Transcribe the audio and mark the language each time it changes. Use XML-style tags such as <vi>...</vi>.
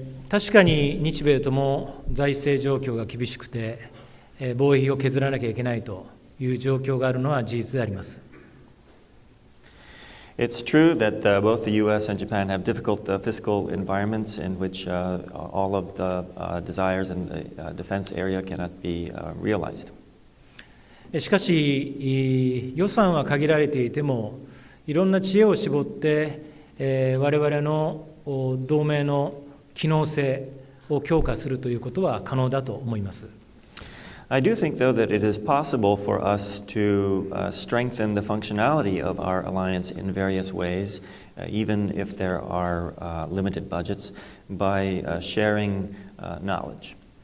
<ja>確かに日米とも財政状況が厳しくて、防衛費を削らなきゃいけないという状況があるのは事実であります。</ja> <en>It's true that both the U.S. and Japan have difficult fiscal environments in which all of the desires in the defense area cannot be realized.</en> <ja>しかし、予算は限られていても、いろんな知恵を絞って、我々の同盟の機能性を強化するということは可能だと思います。</ja> <en>I do think, though, that it is possible for us to strengthen the functionality of our alliance in various ways, even if there are limited budgets, by sharing knowledge.</en>